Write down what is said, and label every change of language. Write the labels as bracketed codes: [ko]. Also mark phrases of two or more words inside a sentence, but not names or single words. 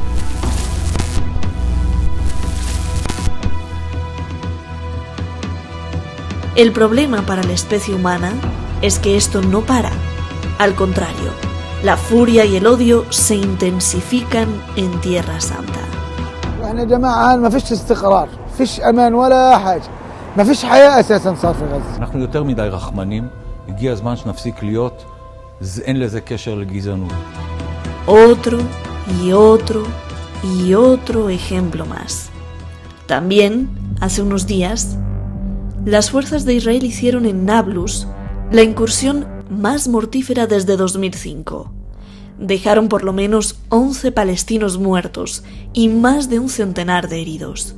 [es] El problema para la especie humana es que esto no para. Al contrario, la furia y el odio se intensifican en Tierra Santa. [ar] احنا جماعه ما فيش استقرار، فيش امان ولا حاجه، ما فيش حياه اساسا صار في غزه. [he] אנחנו יותר מדי רחמנים, הגיע הזמן שנפסיק להיות, אין לזה קשר לגזענות. [es] Otro y otro y otro ejemplo más. También, hace unos días, las fuerzas de Israel hicieron en Nablus la incursión más mortífera desde 2005. Dejaron por lo menos 11 palestinos muertos y más de un centenar de heridos.